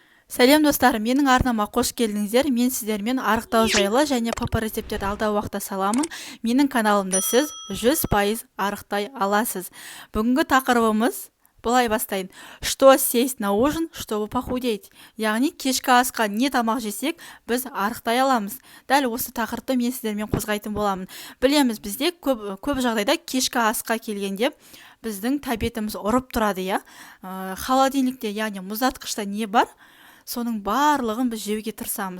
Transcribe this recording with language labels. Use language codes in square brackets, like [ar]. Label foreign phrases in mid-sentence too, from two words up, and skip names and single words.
[kk] Сәлем достар, менің арнама қош келдіңіздер. Мен сіздермен арықтау жайлы және ПП рецепттерді алдағы уақытта саламын. Менің каналымда сіз 100% арықтай аласыз. Бүгінгі тақырыбымыз былай бастайын. [ru] Что сесть на ужин, чтобы похудеть? [kk] Яғни кешкі асқа не тамақ жесек, біз арықтай аламыз. Дәл осы тақырыпты мен сіздермен қозғайтын боламын. Білеміз, бізде көп жағдайда кешкі асқа келгенде біздің тәбетіміз ұрып тұрады, я. Холодильникте, яғни мұздатқышта не бар? Соның барлығын біз жеуге тырысамыз.